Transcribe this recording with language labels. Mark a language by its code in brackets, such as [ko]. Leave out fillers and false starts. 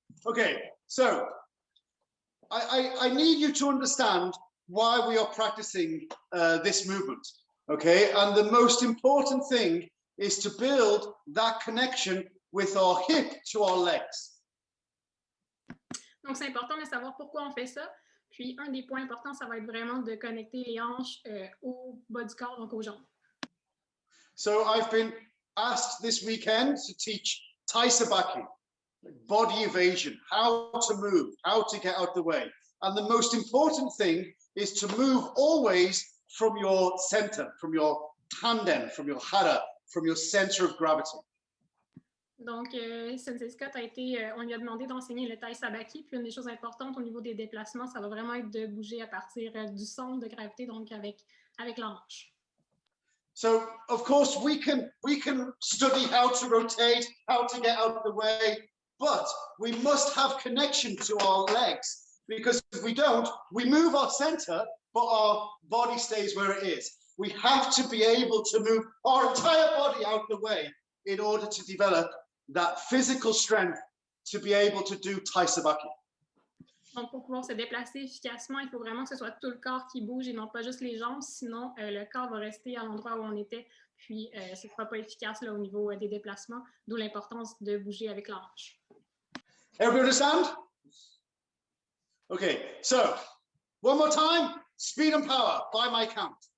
[en] Okay, so I need you to understand why we are practicing this movement, okay? And the most important thing is to build that connection with our hip to our legs. [fr] Donc, c'est important de savoir pourquoi on fait ça. Puis, un des points importants, ça va être vraiment de connecter les hanches au bas du corps, donc aux jambes. [en] So I've been asked this weekend to teach Tai Sabaki, body evasion, how to move, how to get out the way. And the most important thing is to move always from your center, from your tandem, from your hara, from your center of gravity. [fr] Donc, Sensei Scott on lui a demandé d'enseigner le Tai Sabaki. Puis, une des choses importantes au niveau des déplacements, ça va vraiment être de bouger à partir du centre de gravité, donc avec la hanche. [en] So, of course, we can study how to rotate, how to get out of the way, but we must have connection to our legs, because if we don't, we move our center, but our body stays where it is. We have to be able to move our entire body out of the way in order to develop that physical strength to be able to do Tai Sabaki. [fr] Donc, pour pouvoir se déplacer efficacement, il faut vraiment que ce soit tout le corps qui bouge et non pas juste les jambes, sinon le corps va rester à l'endroit où on était, puis ce ne sera pas efficace là, au niveau des déplacements, d'où l'importance de bouger avec la hanche. [en] Everybody understand? Okay, so one more time, speed and power by my count.